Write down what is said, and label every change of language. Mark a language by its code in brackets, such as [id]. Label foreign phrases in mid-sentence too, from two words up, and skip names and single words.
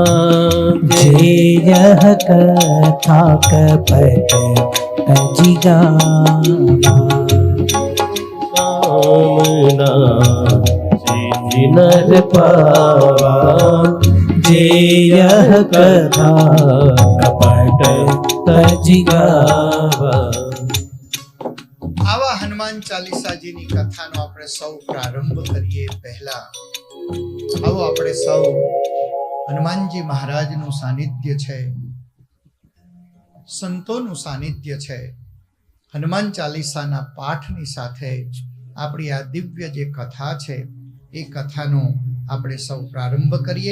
[awa] जे यह कथा कपट तज गावा। कामना सिद्धि नर पावा। जे यह कथा कपट तज गावा। [gu] આવા હનુમાન ચાલીસાજીની કથાનો આપણે સૌ પ્રારંભ કરીએ પહેલા આવો આપણે સૌ હનુમાનજી મહારાજનું સાનિધ્ય છે, સંતોનું સાનિધ્ય છે, હનુમાન ચાલીસાના પાઠની સાથે આપણી આ દિવ્ય જે કથા છે એ કથાનો આપણે સૌ પ્રારંભ કરીએ.